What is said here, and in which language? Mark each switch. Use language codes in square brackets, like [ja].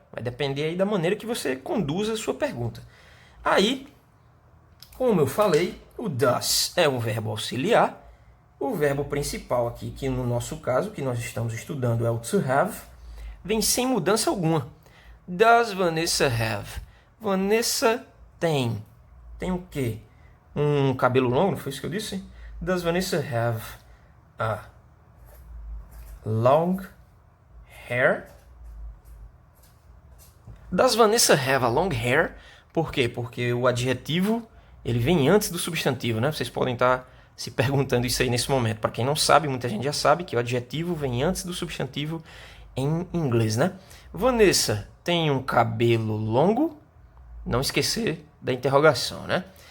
[pt] Vai depender aí da maneira que você conduza a sua pergunta. Aí, como eu falei, o does é um verbo auxiliar. O verbo principal aqui, que no nosso caso, que nós estamos estudando, é o to have, vem sem mudança alguma. [en] Does Vanessa have? [pt] Vanessa tem. Tem o quê? Um cabelo longo, não foi isso que eu disse? [en] Does Vanessa have a long hair? Does Vanessa have a long hair? [pt] Por quê? Porque o adjetivo ele vem antes do substantivo, né? Vocês podem estar se perguntando isso aí nesse momento. Para quem não sabe, muita gente já sabe que o adjetivo vem antes do substantivo em inglês, né? Vanessa tem um cabelo longo? Não esquecer da interrogação, né?